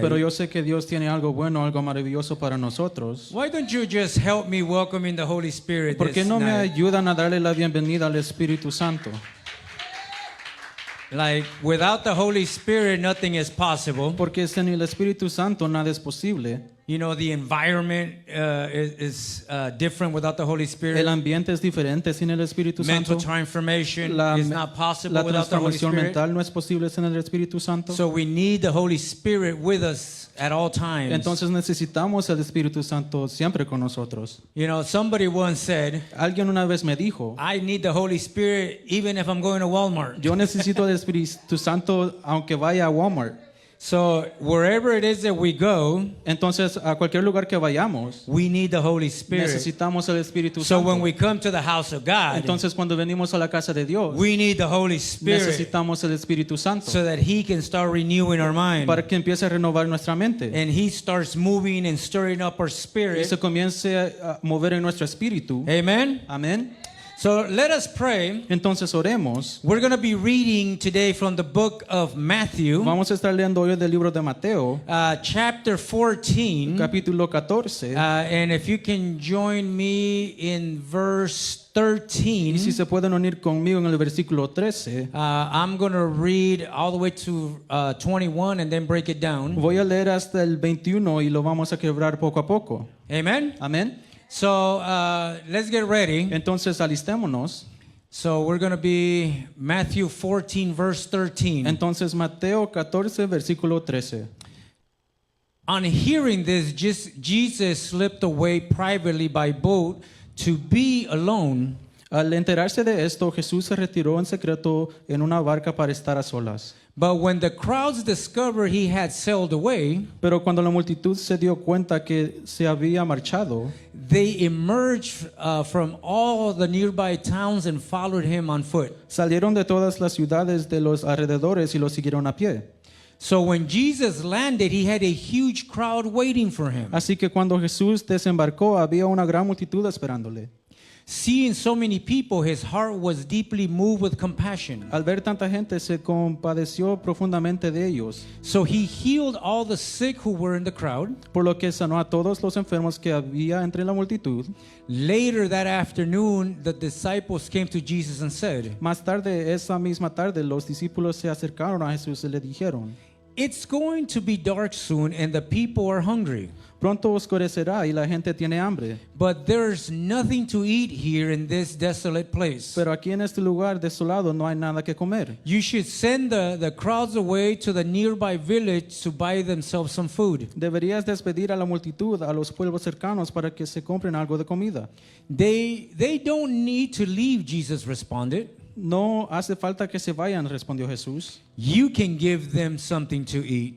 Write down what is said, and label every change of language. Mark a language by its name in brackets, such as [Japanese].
[Spanish] pero yo sé que Dios tiene algo bueno, algo maravilloso para nosotros. [English] Why don't you just help me welcoming the Holy Spirit [Spanish] ¿Por qué [English] this [Spanish] no me [English] night? [Spanish] ayudan a darle la bienvenida al Espíritu Santo? [English] Like, without the Holy Spirit, nothing is possible. [Spanish] Porque sin el Espíritu Santo nada es posible. [English] You know, the environment is different without the Holy Spirit. [Spanish] El ambiente es diferente sin el Espíritu [English] Mental [Spanish] Santo. [English] transformation [Spanish] La, [English] is not possible [Spanish] la [English] without the Holy [Spanish] transformación [English] Spirit. [Spanish] mental no es posible sin el Espíritu Santo. [English] So we need the Holy Spirit with us at all times. [Spanish] Entonces necesitamos el Espíritu Santo siempre con nosotros. [English] You know, somebody once said, [Spanish] Alguien una vez me dijo, [English] I need the Holy Spirit even if I'm going to Walmart. [Spanish] yo necesito el Espíritu Santo aunque vaya a Walmart. [English] So wherever it is that we go, [Spanish] Entonces, a cualquier lugar que vayamos, [English] we need the Holy Spirit. [Spanish] necesitamos el Espíritu [English] So [Spanish] Santo. [English] when we come to the house of God, [Spanish] Entonces, cuando venimos a la casa de Dios, [English] we need the Holy Spirit [Spanish] necesitamos el Espíritu Santo [English] so that He can start renewing our mind. [Spanish] para que empiece a renovar nuestra mente [English] And He starts moving and stirring up our [Spanish] y [English] spirit. [Spanish] se comience a mover en nuestro espíritu. [English] Amen? [Spanish] Amén. [English] So let us pray. [Spanish] Entonces, oremos. [English] We're going to be reading today from the book of Matthew, [Spanish] Vamos a estar leyendo hoy del libro de Mateo, [English] chapter 14. [Spanish] capítulo 14. [English] And if you can join me in verse 13, [Spanish] Y si se pueden unir conmigo en el versículo 13, [English] I'm going to read all the way to 21 and then break it down. [Spanish] voy a leer hasta el 21 y lo vamos a quebrar poco a poco. [English] Amen? [Spanish] Amén. [English] So let's get ready. [Spanish] Entonces, alistémonos. [English] So we're going to be Matthew 14, verse 13. [Spanish] Entonces, Mateo 14, versículo 13. [English] On hearing this, Jesus slipped away privately by boat to be alone. [Spanish] Al enterarse de esto, Jesús se retiró en secreto en una barca para estar a solas. [English] But when the crowds discovered he had sailed away, [Spanish] Pero cuando la multitud se dio cuenta que se había marchado, [English] they emerged from all the nearby towns and followed him on foot. [Spanish] salieron de todas las ciudades de los alrededores y lo siguieron a pie. [English] So when Jesus landed, he had a huge crowd waiting for him. [Spanish] Así que cuando Jesús desembarcó, había una gran multitud esperándole. [English] Seeing so many people, his heart was deeply moved with compassion. [Spanish] Al ver tanta gente, se compadeció profundamente de ellos, [English] So he healed all the sick who were in the crowd. [Spanish] por lo que sanó a todos los enfermos que había entre la multitud. [English] Later that afternoon, the disciples came to Jesus and said, [Spanish] Más tarde, esa misma tarde, los discípulos se acercaron a Jesús y le dijeron, [English] "It's going to be dark soon and the people are hungry. [Spanish] pronto oscurecerá y la gente tiene hambre, [English] But there's nothing to eat here in this desolate place. [Spanish] pero aquí en este lugar desolado no hay nada que comer. [English] You should send the crowds away to the nearby village to buy themselves some food." [Spanish] Deberías despedir a la multitud, a los pueblos cercanos, para que se compren algo de comida. [English] They don't need to leave, Jesus responded. [Spanish] No hace falta que se vayan, respondió Jesús. [English] You can give them something to eat.